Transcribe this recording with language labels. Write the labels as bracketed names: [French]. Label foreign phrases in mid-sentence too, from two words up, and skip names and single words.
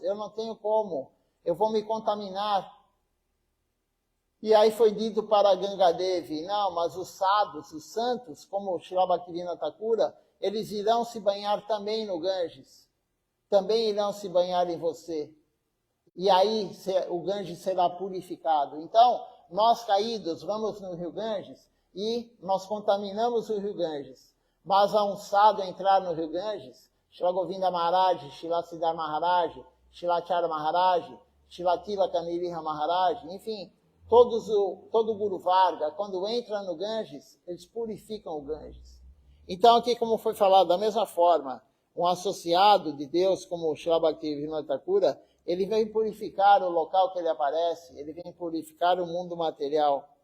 [Portuguese] Eu não tenho como, eu vou me contaminar. E aí foi dito para Gangadevi, não, mas os sadhus, os santos, como Srila Bhaktivinoda Thakura, eles irão se banhar também no Ganges. Também irão se banhar em você. E aí o Ganges será purificado. Então, nós caídos vamos no rio Ganges e nós contaminamos o rio Ganges. Mas a um sadhu entrar no rio Ganges, Srila Govinda Maharaj, Srila Siddhar Maharaj, Srila Acharya Maharaj, Srila Tilaka Niriha Maharaj, enfim, todo o Guru Varga, quando entra no Ganges, eles purificam o Ganges. Então, aqui, como foi falado, da mesma forma, um associado de Deus, como o Srila Bhaktivinoda Thakura, ele vem purificar o local que ele aparece, ele vem purificar o mundo material.